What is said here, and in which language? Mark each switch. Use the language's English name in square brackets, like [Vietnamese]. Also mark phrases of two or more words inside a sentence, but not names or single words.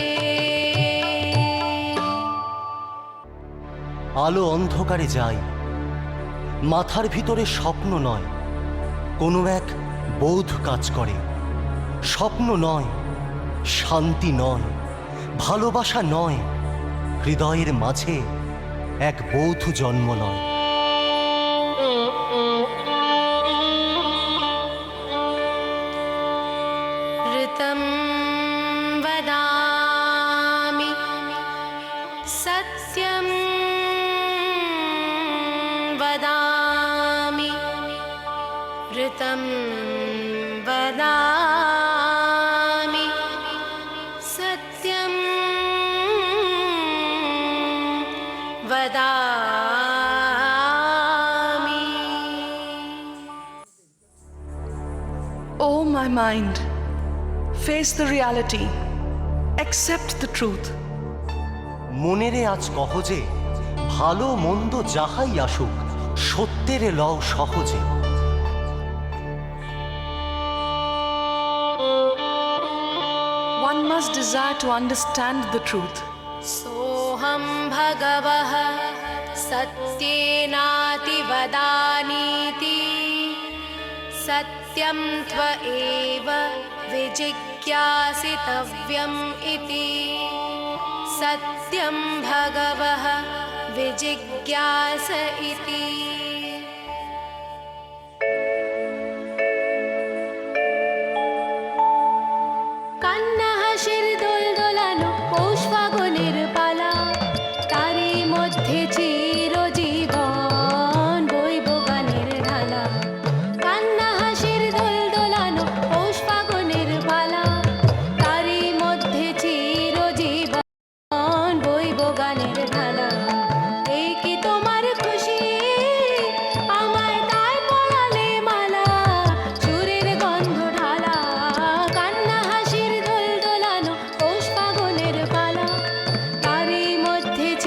[Bangla] আলো অন্ধকারে যায়, মাথার ভিতরে স্বপ্ন নয়, কোনো এক বোধ কাজ করে। স্বপ্ন নয়, শান্তি নয়, ভালোবাসা নয়, হৃদয়ের মাঝে এক বোধ জন্ম লয়। [Sanskrit] ऋतं वदामि सत्यं वदामि ऋतं वदामि सत्यं वदामि [English] Oh my mind, face the reality, accept the truth. [Bangla] মনেরে আজ কহ যে ভালো মন্দ যাহাই আসুক, সত্যের লও সহজে। [English] One must desire to understand the truth. [Sanskrit] सोऽहं भगवः सत्येनाति वदानीति सत्यं त्व एव विजिज्ञासितव्यम् इति सत्यं भगवः विजिज्ञास इति [Bangla] কান্না হাসির দোল দোলানো পৌষ ফাগুনের পালা তারই মধ্যে চিরজীবন বইব গানের ঢালা কান্না হাসির দোল দোলানো পৌষ ফাগুনের পালা তারই মধ্যে চিরজীবন বইব গানের ঢালা এই কি তোমার খুশি আমায় তাই পরালে মালা সুরের গন্ধ ঢালা কান্না হাসির দোল দোলানো পৌষ ফাগুনের পালা তারই মধ্যে